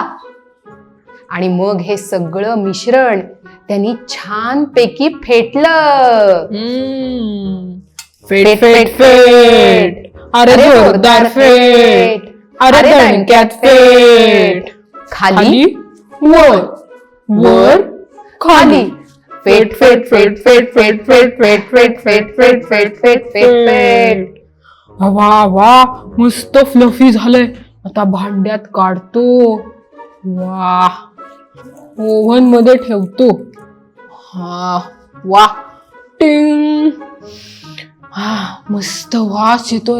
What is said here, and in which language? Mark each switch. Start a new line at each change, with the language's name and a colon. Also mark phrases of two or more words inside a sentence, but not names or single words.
Marathi: आणि मग हे सगळं मिश्रण त्यांनी छानपैकी फेटलं. फेट फेट फेट, अरे जोरदार फेट, अरे दणक्यात फेट. खाली वर वर खाली. फेट फेट फेट फेट फेट फेट फेट फेट फेट फेट फेट फेट फेट फेट. वा वा, मस्त फ्लफी झालंय. आता भांड्यात काढतो. वा, ओव्हन मध्ये ठेवतो. हा, वा, टिंग. हा, मस्त वास येतोय.